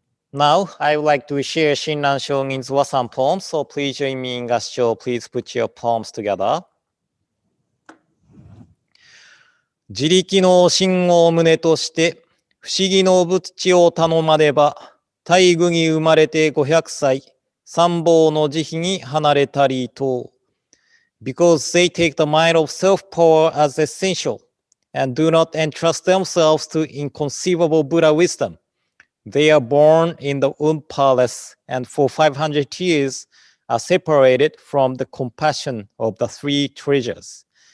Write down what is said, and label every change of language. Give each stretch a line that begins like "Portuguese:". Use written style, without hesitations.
English: Now, I would like to share Shinran Shogin's Wasan poems, so please join me in Gassho. Please put your palms together.
Japanese: 自力の心をむねとして、不思議の仏智をたのまねば、胎宮にうまれて500歳、三宝の慈悲にはなれたりと。
English: Because they take the mind of self-power as essential, and do not entrust themselves to inconceivable Buddha wisdom. They are born in the womb palace, and for 500 years are separated from the compassion of the three treasures.